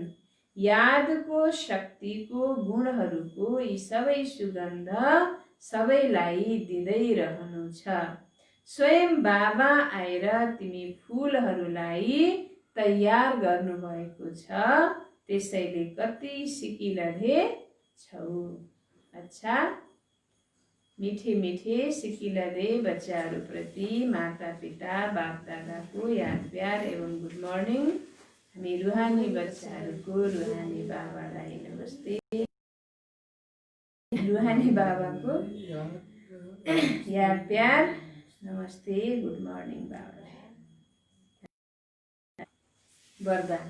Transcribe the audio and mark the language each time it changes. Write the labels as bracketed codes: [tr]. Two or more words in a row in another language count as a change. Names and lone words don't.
[ne] यादको शक्तिको गुणहरूको यी सबै सुगन्ध सबैलाई दिँदै रहनु छ। स्वयं बाबा आएर तिमी फुलहरूलाई तयार गर्नुभएको छ, त्यसैले कति सिकिलधे छौ। [hi] अच्छा, मीठे मीठे [ne] सिकिलधे बच्चाहरूप्रति माता पिता बाप दादाको याद प्यार एवं [en] good morning. [ne] हामी रुहानी बच्चाहरूको रुहानी बाबालाई नमस्ते। रुहानी बाबाको याद प्यार नमस्ते, [en] good morning [ne] बाबालाई। वरदान।